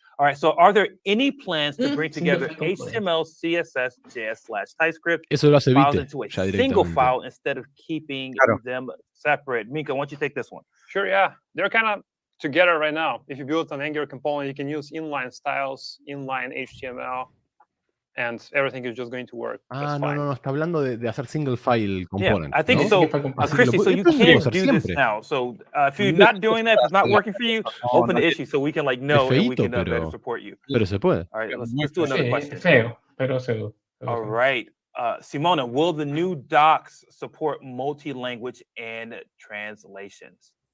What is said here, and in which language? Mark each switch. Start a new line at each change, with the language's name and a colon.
English: All right, so are there any plans to bring together HTML, CSS, JS/TypeScript files into a single file instead of keeping them separate? Minko, why don't you take this one? Sure, yeah. They're kind of together right now. If you build an Angular component, you can use inline styles, inline HTML, and everything is just going to work.
Spanish: No, está hablando de hacer single file component.
English: Yeah, I think so. Christy, so you can't do this now. So if you're not doing that, if it's not working for you, open the issue so we can know and we can better support you.
Spanish: Pero se puede.
English: All right, let's do another question. All right. Simona, will the new docs support multi-language and translations?